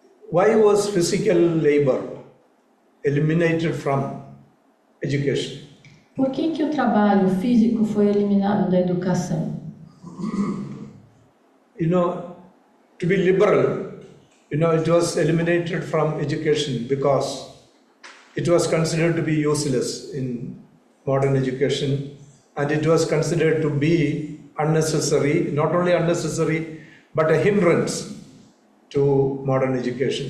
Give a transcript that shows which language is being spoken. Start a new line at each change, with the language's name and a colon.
English: Why was physical labor eliminated from education?
Portuguese: Por que o trabalho físico foi eliminado da educação?
English: To be liberal, it was eliminated from education because it was considered to be useless in modern education, and it was considered to be unnecessary, not only unnecessary, but a hindrance to modern education.